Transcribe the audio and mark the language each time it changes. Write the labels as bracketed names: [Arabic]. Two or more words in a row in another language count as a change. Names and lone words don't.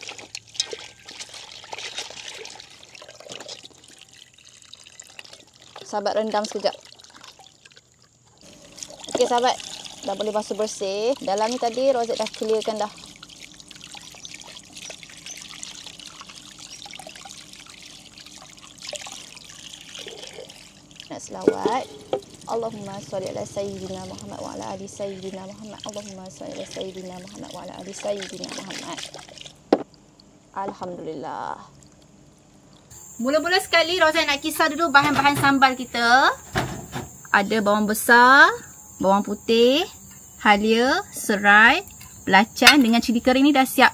[Malay] Sahabat rendam sekejap. Okey sahabat, dah boleh basuh bersih. Dalam ni tadi Rozet dah clearkan dah. Nak selawat. [Arabic] اللهم صل على سيدنا محمد وعلى آل سيدنا محمد. اللهم صل على سيدنا محمد وعلى آل سيدنا محمد. [Malay] Alhamdulillah. Mula-mula sekali Rozet nak kisar dulu bahan-bahan sambal kita. Ada bawang besar, bawang putih, halia, serai, belacan dengan cili kering ni dah siap.